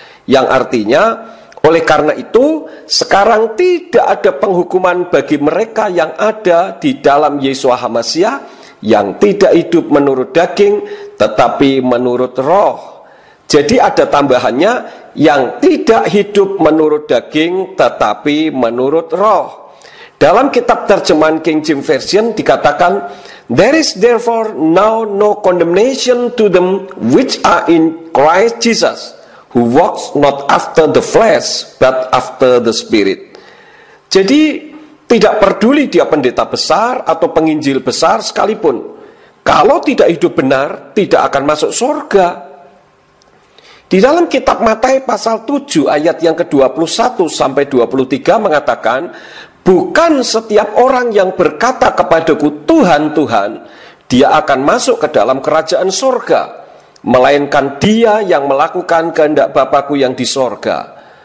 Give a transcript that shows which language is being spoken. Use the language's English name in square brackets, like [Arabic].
[Indonesian] Yang artinya, oleh karena itu, sekarang tidak ada penghukuman bagi mereka yang ada di dalam Yeshua HaMashiach, yang tidak hidup menurut daging, tetapi menurut roh. Jadi ada tambahannya, yang tidak hidup menurut daging, tetapi menurut roh. Dalam kitab terjemahan King James Version dikatakan, [English] there is therefore now no condemnation to them which are in Christ Jesus, who walks not after the flesh, but after the Spirit. [Indonesian] Jadi, tidak peduli dia pendeta besar atau penginjil besar sekalipun, kalau tidak hidup benar, tidak akan masuk surga. Di dalam kitab Matius pasal 7 ayat yang ke-21 sampai 23 mengatakan, bukan setiap orang yang berkata kepadaku Tuhan, Tuhan, dia akan masuk ke dalam kerajaan sorga, melainkan dia yang melakukan kehendak Bapa-Ku yang di sorga.